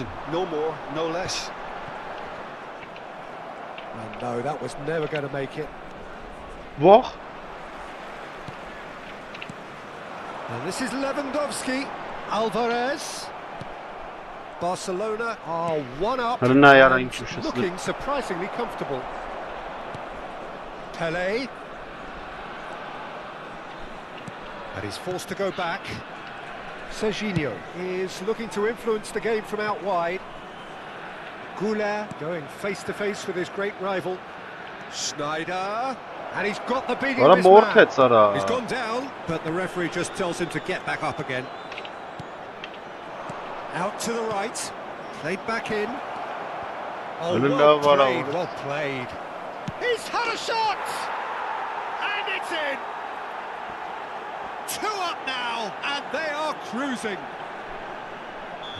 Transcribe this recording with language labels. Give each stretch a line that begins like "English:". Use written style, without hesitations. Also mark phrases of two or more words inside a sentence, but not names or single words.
English: No more, no less. And no, that was never going to make it.
Armenian: Վախ։
English: And this is Lewandowski. Alvarez. Barcelona are one up
Armenian: Հրնայ արա
English: and
Armenian: ինչ ուշ ես։
English: looking surprisingly comfortable. Pele. And he's forced to go back. Serginho is looking to influence the game from out wide. Goulet going face to face with his great rival. Schneider. And he's got the beating
Armenian: Արա
English: of his man.
Armenian: մորթեց արա։
English: He's gone down, but the referee just tells him to get back up again. Out to the right, played back in. Oh, well played, well played. He's had a shot! And it's in! 2 up now, and they are cruising.